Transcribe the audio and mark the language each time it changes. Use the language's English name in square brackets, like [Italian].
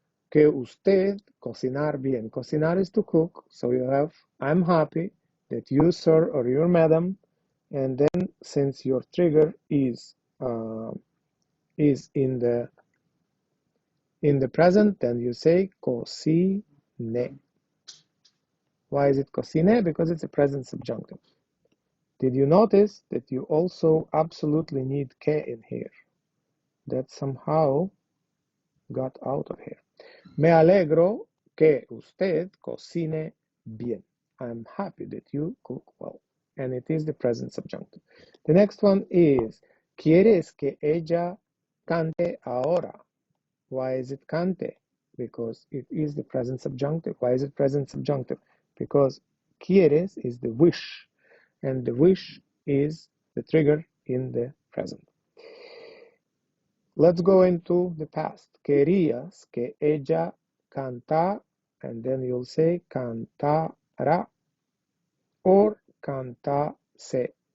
[English] Que usted cocinar bien. Cocinar is to cook, so you have I'm happy that you, sir, or your madam, and then since your trigger is in the present, then you say cocine. Why is it cocine? Because it's a present subjunctive. Did you notice that you also absolutely need que in here? That somehow got out of here. [Spanish] Me alegro que usted cocine bien. [English] I'm happy that you cook well. And it is the present subjunctive. The next one is, ¿quieres que ella cante ahora? Why is it cante? Because it is the present subjunctive. Why is it present subjunctive? Because quieres is the wish, and the wish is the trigger in the present. Let's go into the past. Querías que ella canta, and then you'll say cantara or cantase.